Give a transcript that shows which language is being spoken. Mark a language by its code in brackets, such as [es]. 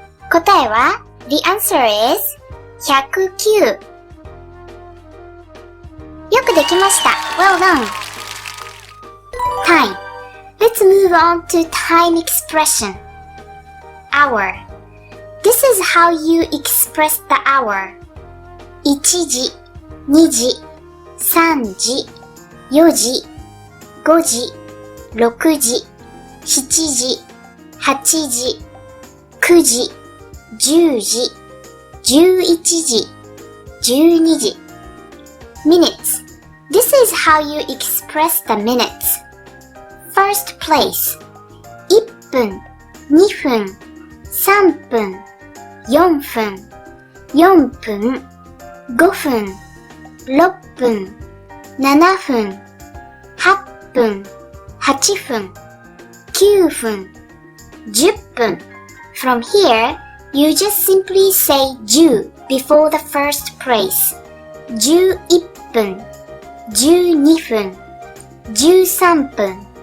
[ja] 答えは [en] The answer is 109 [ja] よくできました [en] Well done! Time.Let's move on to time expression. Hour. This is how you express the hour. [ja] 1時、2時、3時、4時、5時、6時、7時、8時、9時、10時、11時、12時。 [en] Minutes. This is how you express the minutes.First place [ja] 1分、2分、3分、4分、4分、5分、 6分、7分、8分、8分、9分、10分 [en] From here, you just simply say 10 before the first place [ja] 11分、12分、13分